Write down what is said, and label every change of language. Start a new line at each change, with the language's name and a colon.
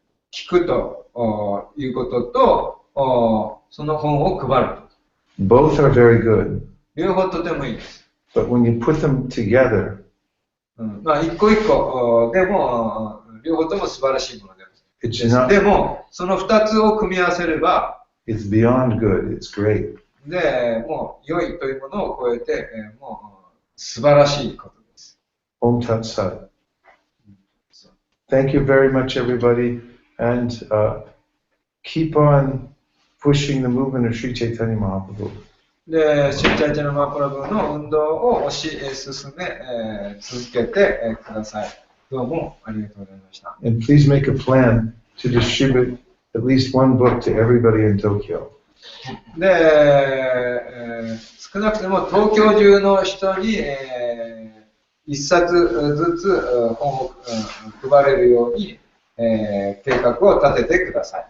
Japanese: 聞くということと、その本を配ると。
English: Both are very good.
Japanese: 両方とてもいいです。
English: But when you put them together,
Japanese: 一個一個でも、両方とも素晴らしいものです。
English: it's not,
Japanese: でも、その2つを組み合わせれば、
English: it's beyond good. It's great.
Japanese: で、もう良いというものを超えて、もう素晴らしいことです。
Sanskrit: Om Tat Sat.
English: Thank you very much, everybody, and keep on pushing the movement of Sri Chaitanya Mahaprabhu.
Japanese: で、シュチャイチャナマハプラブの運動を推し進め、続けてください。どうもありがとうございました。
English: And please make a plan to distribute at least one book to everybody in Tokyo.
Japanese: で、少なくとも東京中の人に、一冊ずつ本を配れるように、計画を立ててください。